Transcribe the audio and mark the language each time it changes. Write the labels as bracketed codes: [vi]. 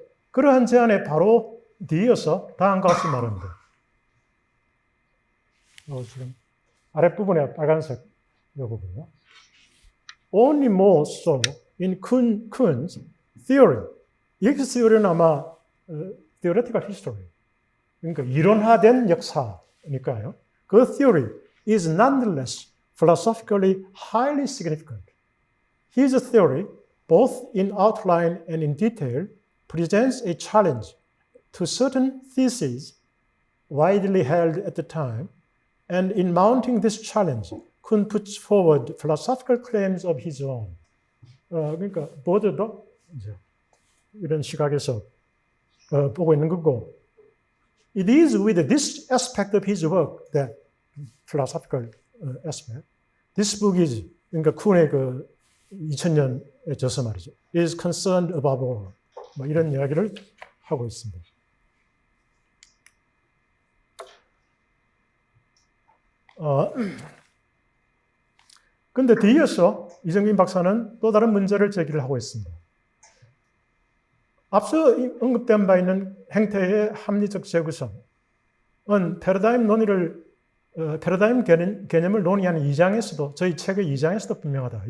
[ko] 그러한 제안에 바로 뒤이어서 다음과 같이 말합니다. 지금 아랫부분에 빨간색 이 부분이요. Only more so in Kuhn's theory. 여기서 theory는 아마 [en] theoretical history. [ko] 그러니까 이론화된 역사니까요. 그 [en] theory is nonetheless philosophically highly significant. His theory, both in outline and in detail, presents a challenge to certain theses widely held at the time, and in mounting this challenge, Kuhn puts forward philosophical claims of his own. [ko] 그러니까 보드도 이제 이런 시각에서 보고 있는 거고, [en] it is with this aspect of his work, that philosophical aspect, this book is, [ko] 그러니까 쿤의 그 2000년에 저서 말이죠, [en] is concerned above all. [ko] 이런 이야기를 하고 있습니다. 근데 뒤이어서 이정민 박사는 또 다른 문제를 제기를 하고 있습니다. 앞서 언급된 바 있는 행태의 합리적 재구성은 패러다임 개념을 논의하는 2장에서도, 저희 책의 2장에서도 분명하다.